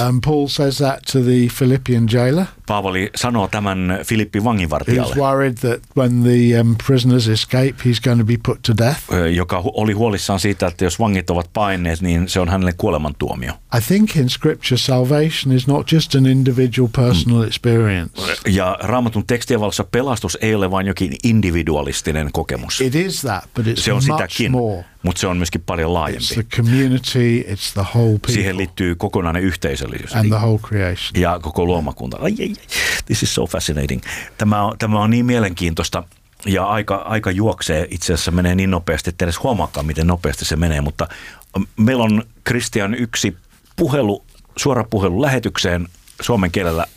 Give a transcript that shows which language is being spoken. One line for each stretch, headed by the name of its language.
English: And Paul says that to the Philippian jailer.
Finnish: Paavali sanoo tämän Filippin vanginvartijalle.
English: He's worried that when the prisoners escape, he's going to be put to death.
Finnish: Joka oli huolissaan siitä, että jos vangit ovat paineet, niin se on hänelle kuolemantuomio.
English: I think in scripture salvation is not just an individual personal experience.
Finnish: Ja Raamatun tekstien valossa pelastus ei ole vain jokin individualistinen kokemus.
English: It is that, but it's
Finnish: se on
English: much
Finnish: sitäkin,
English: more.
Finnish: Mutta se on myöskin paljon laajempi.
English: It's the community, it's the whole people.
Finnish: Siihen liittyy kokonainen yhteisöllisyys.
English: And the whole creation.
Finnish: Ja koko luomakunta. Ai, ai, ai.
English: This is so fascinating.
Finnish: Tämä on niin mielenkiintoista. Ja aika juoksee. Itse asiassa menee niin nopeasti, että edes huomaakaan, miten nopeasti se menee. Mutta meillä on, Christian, yksi puhelu, suora puhelu lähetykseen suomen kielellä.